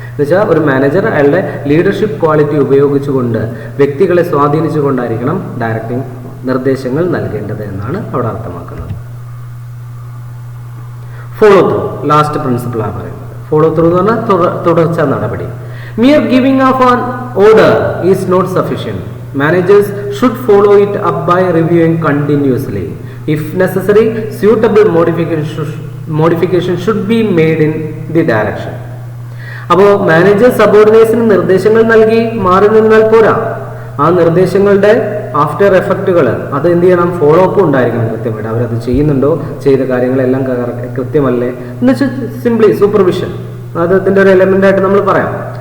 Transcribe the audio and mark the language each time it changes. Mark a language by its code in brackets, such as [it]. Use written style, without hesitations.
[ml] എന്നുവെച്ചാൽ ഒരു മാനേജർ അയാളുടെ ലീഡർഷിപ്പ് ക്വാളിറ്റി ഉപയോഗിച്ചുകൊണ്ട് വ്യക്തികളെ സ്വാധീനിച്ചുകൊണ്ടായിരിക്കണം ഡയറക്റ്റിംഗ് നിർദ്ദേശങ്ങൾ നൽകേണ്ടത് എന്നാണ് അവിടെ അർത്ഥമാക്കുന്നത്. ഫോളോ ത്രൂ, ലാസ്റ്റ് പ്രിൻസിപ്പിളാണ് പറയുന്നത്. ഫോളോ ത്രൂ എന്ന് പറഞ്ഞാൽ തുടർച്ച നടപടി. [en] Mere giving of an order is not sufficient. Managers should follow it up by reviewing continuously. If necessary, suitable modification should be made in the direction. [ml] അപ്പോൾ manager സബോർഡിനേറ്റ്സിന് നിർദ്ദേശങ്ങൾ നൽകി മാറി നിന്നാൽ പോരാ. ആ നിർദ്ദേശങ്ങളുടെ ആഫ്റ്റർ എഫക്റ്റുകൾ അത് എന്ത് ചെയ്യണം? ഫോളോ അപ്പ് ഉണ്ടായിരിക്കണം കൃത്യമായിട്ട്. അവരത് ചെയ്യുന്നുണ്ടോ, ചെയ്ത കാര്യങ്ങളെല്ലാം കൃത്യമല്ലേ എന്ന് വെച്ചാൽ സിംപ്ലി സൂപ്പർവിഷൻ, അത് അതിൻ്റെ ഒരു എലമെന്റ് ആയിട്ട് നമ്മൾ പറയാം.